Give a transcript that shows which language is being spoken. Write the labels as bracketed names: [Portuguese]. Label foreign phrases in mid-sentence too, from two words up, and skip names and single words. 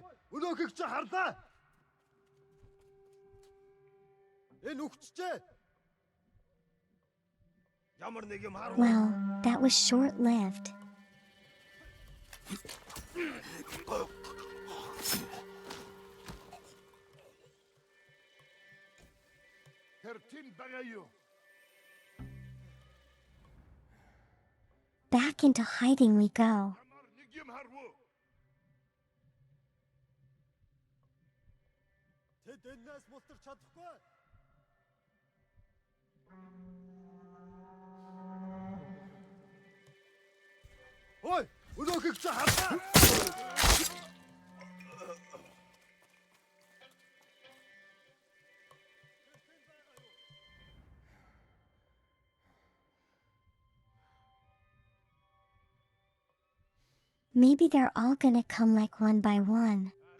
[Mongolian] Өнөөхийг чи харлаа. Энэ үхчихээ. Ямар нэг юм харав. [English] Well, that was short-lived. [Mongolian] Тэр тэн байгаа юу? [English] Back into hiding we go. [Mongolian] Ямар нэг юм харав. Тэд энэс мултарч чадахгүй. Ой, өнөөхийг чи харлаа. [English] Maybe they're all gonna come like one by one.